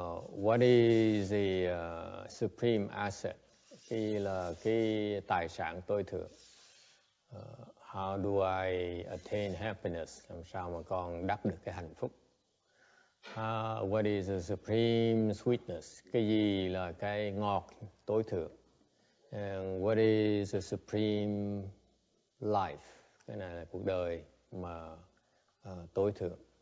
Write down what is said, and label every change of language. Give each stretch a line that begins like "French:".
English: What is the supreme asset?
Vietnamese: Cái tài sản tối thượng.
English: How do I attain happiness?
Vietnamese: Làm sao mà con đắc được cái hạnh phúc?
English: What is the supreme sweetness?
Vietnamese: Cái gì là cái ngọt tối thượng?
English: And what is the supreme life?
Vietnamese: Cái này là cuộc đời mà tối thượng.